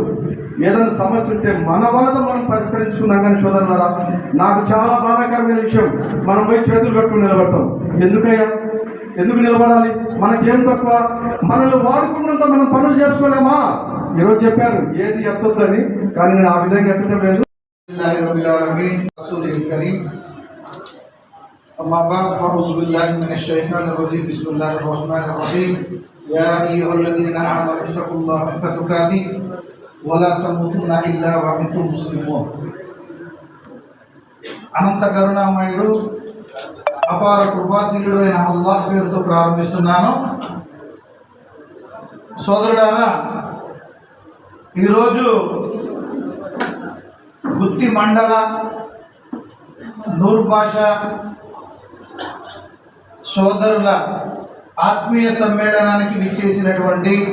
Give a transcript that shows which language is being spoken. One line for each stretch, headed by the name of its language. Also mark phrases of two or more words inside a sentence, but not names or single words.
Telugu: ఏదైనా సమస్య ఉంటే మన వాళ్ళతో మనం పరిష్కరించుకున్నాం. కానీ సోదరులారా, నాకు చాలా బాధాకరమైన విషయం, మనం పోయి చేతులు కట్టుకుని నిలబడతాం. ఎందుకయ్యా, ఎందుకు నిలబడాలి? మనకేం తక్కువ? మనల్ని వాడుకున్నంత మనం పనులు చేసుకోలేమా? ఈరోజు చెప్పారు ఏది ఎత్తొద్దని, కానీ నేను ఆ విధంగా ఎత్తడం లేదు.
Arabic: أما بعد فأعوذ بالله من الشيطان الرجيم بسم الله الرحمن الرحيم يا أيها الذين آمنوا اتقوا الله حق تقاته ولا تموتن إلا وأنتم مسلمون.
Telugu: అనంత కరుణామయుడు అపార కృపాశీలుడు అయిన అల్లాహ్ పేరుతో ప్రారంభిస్తున్నాను. సోదరులారా, ఈరోజు గుత్తి మండల నూర్ భాష సోదరుల ఆత్మీయ సమ్మేళనానికి విచ్చేసినటువంటి